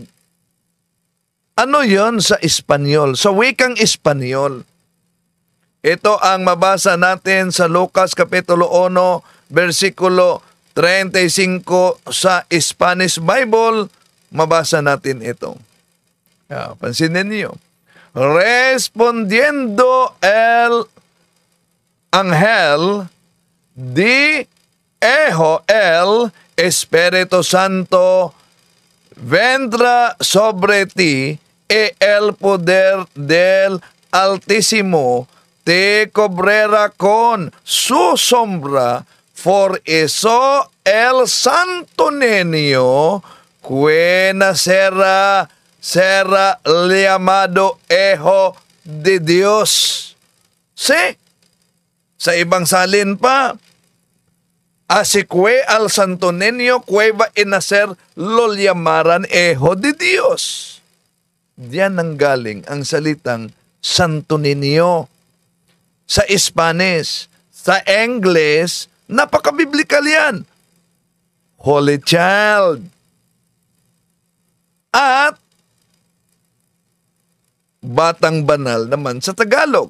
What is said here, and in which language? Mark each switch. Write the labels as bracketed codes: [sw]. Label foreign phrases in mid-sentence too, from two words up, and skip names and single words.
[tl] Ano yon sa Espanyol? Sa wikang Espanyol. Ito ang mabasa natin sa Lucas Kapitulo 1, versikulo 35 sa [en] Spanish Bible. [tl] Mabasa natin ito. Pansinin niyo. [es] Respondiendo el ángel, dijo el Espíritu Santo vendrá sobre ti y el poder del Altísimo te cubrirá con su sombra. Por eso el Santo Niño que nacerá será llamado Hijo de Dios. [tl] See? Sa ibang salin pa, [es] así que al Santo Niño que va a nacer lo llamarán Hijo de Dios. [tl] Diyan nanggaling ang salitang Santo Niño. Sa Spanish, sa English, napaka-biblical yan. [en] Holy Child. [tl] At batang banal naman sa Tagalog.